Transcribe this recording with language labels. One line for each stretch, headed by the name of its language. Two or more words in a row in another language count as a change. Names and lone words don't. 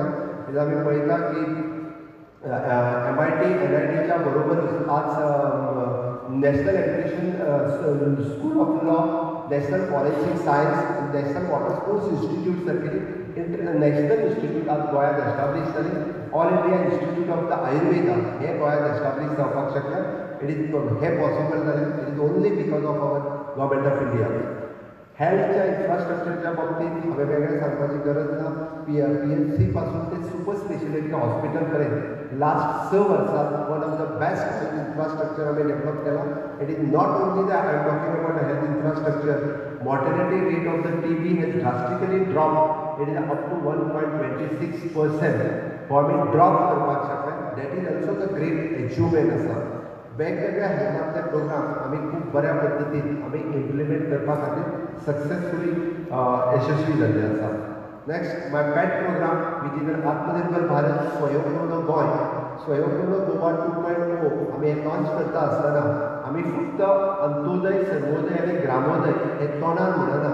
Konkani: तेन्ना आमी पळयता की MIT NITच्या बरोबरच आज नॅशनल एज्युकेशन स्कूल ऑफ लॉ, नॅशनल फॉरेन्सिक सायन्स, नॅशनल वॉटर स्पोर्ट्स इन्स्टिट्यूट सारकेली
English: national institute
Konkani: आज गोंयांत एस्टाब्लीश जाली. ऑल इंडिया इन्स्टिट्यूट ऑफ द आयुर्वेदा हे गोंयांत एस्टाब्लीश जावपाक शकता.
English: It is हे पॉसिबल जालें It is only because of our Government of India. health infrastructure
Konkani: बाबतीत हांवें वेगळें सांगपाची गरज ना. PMC पासून ते सुपर स्पेशलिटी हॉस्पिटल पर्यंत लास्ट 6 वर्सांत
English: one of the best infrastructure
Konkani: आमी डेव्हलप केला.
English: It is not only the I am talking about health infrastructure. Mortality rate of the TB has drastically drop. It is up to 1.26%.
Konkani: हो आमी ड्रॉप करपाक शकता.
English: That is also the great achievement आसा.
Konkani: वेगवेगळ्या हेल्थांतले प्रोग्राम आमी खूब बऱ्या पद्दतीन आमी इम्प्लिमेंट करपा खातीर सक्सेसफुली यशस्वी जाल्ले आसा.
English: Next my pet program which is आत्मनिर्भर भारत स्वयंपूर्ण गोंय.
Konkani: स्वयंपूर्ण गोवा 2.0 आमी हें लॉन्च करता आसतना आमी फक्त अंत्योदय सर्वोदय आनी ग्रामोदय हे तोंडान म्हणना